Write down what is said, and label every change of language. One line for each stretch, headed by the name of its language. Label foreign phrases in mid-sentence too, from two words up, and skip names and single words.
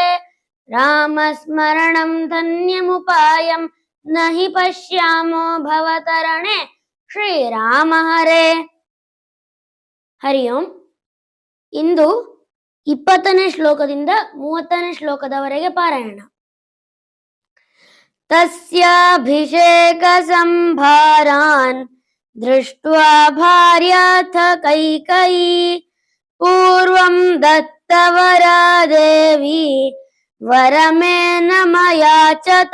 Sanskrit: ರಾಮ ಸ್ಮರಣಂ ಧನ್ಯಮುಪಾಯಂ ನಹಿ ಪಶ್ಯಾಮೋ ಭವತರಣೆ. ಶ್ರೀರಾಮ ಹರೇ. ಹರಿ ಓಂ.
Kannada: ಇಂದು 20ನೇ ಶ್ಲೋಕದಿಂದ 30ನೇ ಶ್ಲೋಕದವರೆಗೆ ಪಾರಾಯಣ.
Sanskrit: ತಸ್ಯಾಭಿಷೇಕ ಸಂಭಾರಾನ್ ದೃಷ್ಟ್ವಾ ಭಾರ್ಯಾಥ ಕೈಕಯೀ ಪೂರ್ವಂ ದತ್ತವರಾ ದೇವಿ ವರಮೇನ ಮಯಾಚತ.